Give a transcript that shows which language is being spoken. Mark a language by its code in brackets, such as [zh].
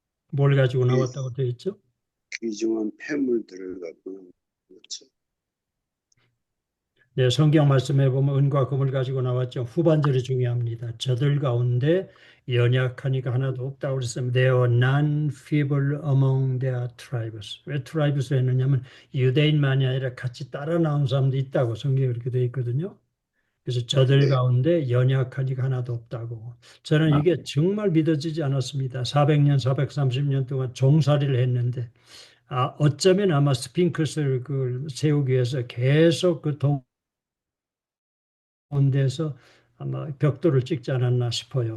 [ko] 뭘 가지고 나왔다고 되어 있죠? 귀중한 폐물들을 갖고 그렇죠. 네, 성경 말씀해 보면 은과 금을 가지고 나왔죠. 후반절이 중요합니다. 저들 가운데 연약하니까 하나도 없다고 그랬으면 [en] There are none feeble among their tribes. [ko] 왜 tribes 했느냐면 유대인만이 아니라 같이 따라 나온 사람도 있다고 성경에 그렇게 되어 있거든요. 그래서 저들 네. 가운데 연약하니까 하나도 없다고. 저는 이게 정말 믿어지지 않았습니다. 400년, 430년 동안 종살이를 했는데 어쩌면 아마 스핑크스를 세우기 위해서 계속 그 데서 아마 벽돌을 찍지 않았나 싶어요.